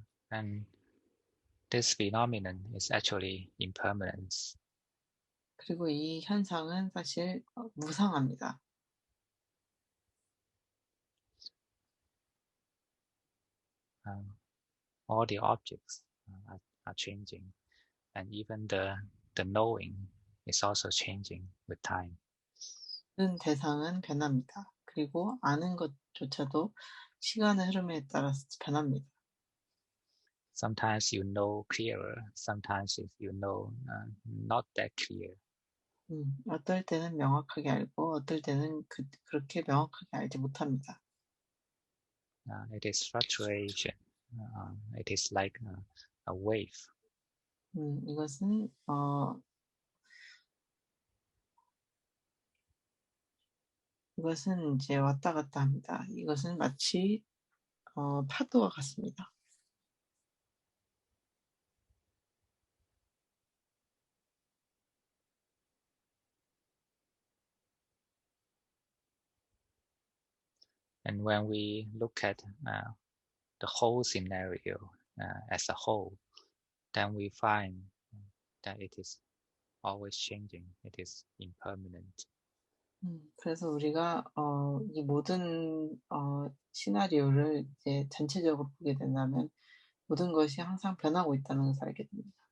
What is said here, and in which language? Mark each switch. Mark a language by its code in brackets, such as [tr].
[en] And this phenomenon is actually impermanence. [ko] 그리고 이 현상은 사실 무상합니다. [en] All the objects are changing, and even the knowing is also changing with time. [ko] 모든 대상은 변합니다. 그리고 아는 것조차도 시간의 흐름에 따라서 변합니다. [en] Sometimes you know clearer, sometimes you know not that clear. [ko] 어떨 때는 명확하게 알고 어떨 때는 그렇게 명확하게 알지 못합니다. [en] It is fluctuation. It is like a wave. [ko] 이것은 이것은 이제 왔다 갔다 합니다. 이것은 마치 파도와 같습니다. [en] And when we look at the whole scenario as a whole, then we find that it is always changing. It is impermanent. [ko] 그래서 우리가 이 모든 시나리오를 이제 전체적으로 보게 된다면 모든 것이 항상 변하고 있다는 것을 알게 됩니다.